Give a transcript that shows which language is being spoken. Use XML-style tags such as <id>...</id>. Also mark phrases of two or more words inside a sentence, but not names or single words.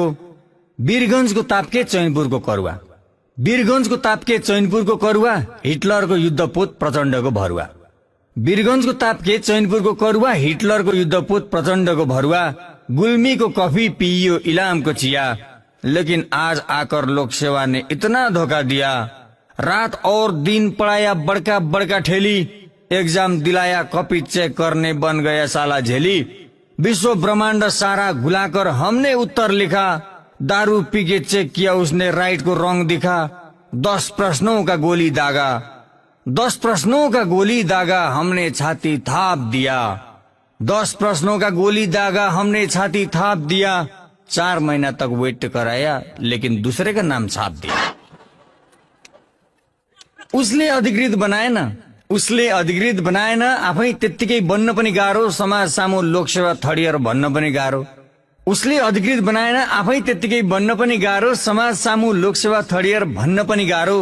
<ne>वीरगञ्जको तापके चैनपुरको करुवा, हिटलरको युद्धपोत प्रचण्डको भरुवा। गुल्मीको कफी पिइयो, इलामको चिया।</ne> <hi>लेकिन आज आकर लोकसेवा ने इतना धोखा दिया। रात और दिन पढ़ाया बड़का बड़का ठेली। एग्जाम दिलाया, कॉपी चेक करने बन गया साला झेली। विश्व ब्रह्मांड सारा घुलाकर हमने उत्तर लिखा। दारू पी के चेक किया उसने, राइट को रॉन्ग दिखा। 10 प्रश्नों का गोली दागा हमने छाती थाप दिया। 10 प्रश्नों का गोली दागा हमने छाती थाप दिया। 4 महीना तक वेट कराया लेकिन दूसरे का नाम छाप दिया।</hi> <ne>उसले अधिकृत बनाएन, आफै त्यत्तिकै बन्न पनि गाह्रो। समाज सामु लोकसेवा</ne> <en>third year</en> <ne>भन्न पनि गाह्रो। समाज सामु लोकसेवा</ne> <en>third year</en> <ne>भन्न पनि गाह्रो।</ne>